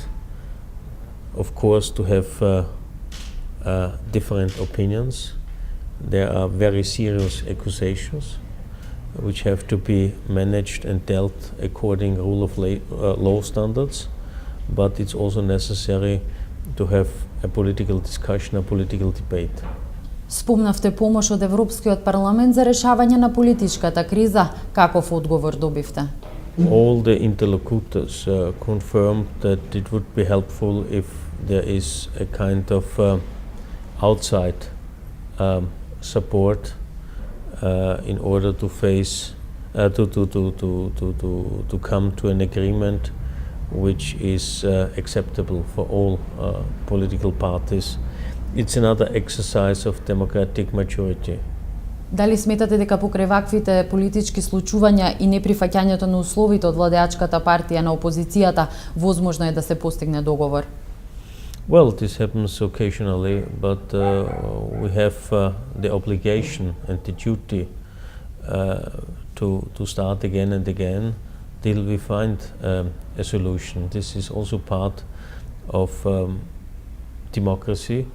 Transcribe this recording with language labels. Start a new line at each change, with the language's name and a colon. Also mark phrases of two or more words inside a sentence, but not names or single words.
English: Of course, to have different opinions. There are very serious accusations which have to be managed and dealt according to rule of law standards, but it's also necessary to have a political discussion, a political debate.
Macedonian: Спомнавте помош од Европскиот парламент за решавање на политичката криза. Каков одговор добивте?
English: All the interlocutors confirmed that it would be helpful if there is a kind of outside support in order to face to come to an agreement which is acceptable for all political parties. It's another exercise of democratic maturity.
Macedonian: Дали сметате дека покрај ваквите политички случувања и неприфаќањето на условите од владеачката партија на опозицијата возможно е да се постигне договор?
English: Well, this happens occasionally, but we have the obligation and the duty to start again and again till we find a solution. This is also part of democracy.